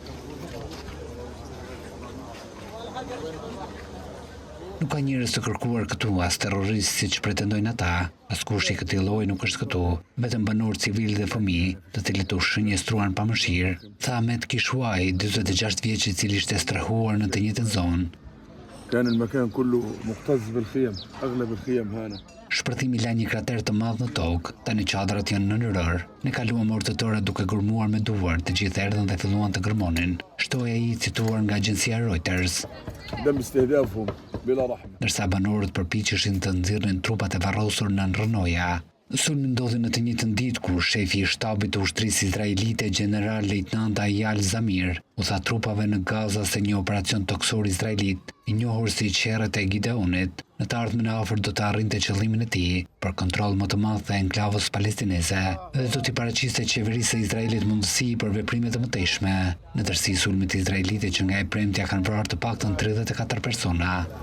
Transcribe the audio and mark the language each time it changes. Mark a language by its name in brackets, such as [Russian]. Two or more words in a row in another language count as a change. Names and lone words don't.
[Albanian] Nuk ka njerëz të kërkuar këtu as terroristë siç pretendojnë ata, askush i këtij lloji nuk është këtu, vetëm banorë civilë dhe fëmijë, të cilët u shënjestruan pa mëshirë, tha Ahmed Kishuai, 46 vjeç i cili ishte strehuar në të njëjtën zonë. [Arabic] كان المكان كله مكتظ بالخيم اغلب الخيم هنا. [Albanian] Shpërthimi la një krater të madh në tokë, tani çadrat janë në rër. Ne kaluam orë të tëra duke gërmuar me duar, të gjithë erdhën dhe filluan të gërmonin. Shtoi ai cituar nga agjencia Reuters. [Arabic] تم استهدافهم بلا رحمة. [Albanian] Ndërsa banorët përpiqeshin të nxirrin trupat e varrosur në Rënoja. Sulmi ndodhi në të njëjtën ditë kur shefi i shtabit të ushtrisë izraelite General Lejtnant Ayal Zamir u tha trupave në Gaza se një operacion toksor izraelit, i njohur si Qerret e Gideonit, në të ardhmen e afërt do të arrinte qëllimin e tij për kontroll më të madh të enklavës palestineze dhe do t'i paraqiste qeverisë së Izraelit mundësi për veprime të mëtejshme, në tërësi sulmit izraelite që nga e premtja kanë vrarë të paktën 34 persona.